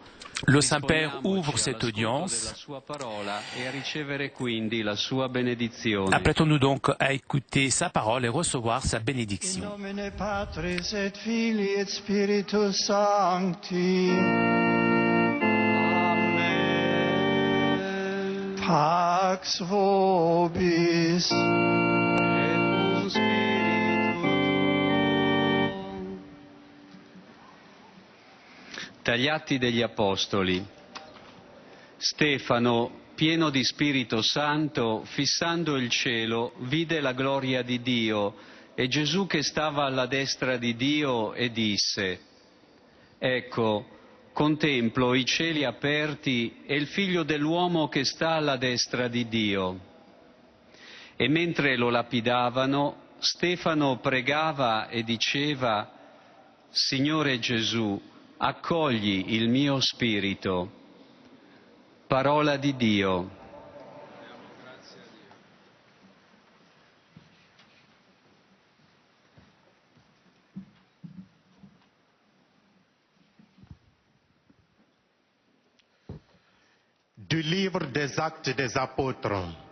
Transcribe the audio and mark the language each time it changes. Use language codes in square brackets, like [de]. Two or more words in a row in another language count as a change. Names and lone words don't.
[fr] Le Saint-Père ouvre cette audience. Apprêtons-nous donc à écouter sa parole et recevoir sa bénédiction. [la] In nomine Patris et Filii et Spiritus Sancti. Amen. Pax vobis. Et cum spiritu tuo. [it] Dagli Atti degli Apostoli. Stefano, pieno di Spirito Santo, fissando il cielo, vide la gloria di Dio e Gesù che stava alla destra di Dio e disse: Ecco, contemplo i cieli aperti e il Figlio dell'uomo che sta alla destra di Dio. E mentre lo lapidavano, Stefano pregava e diceva: Signore Gesù, accogli il mio spirito. Parola di Dio. [fr] Du livre des Actes des Apôtres.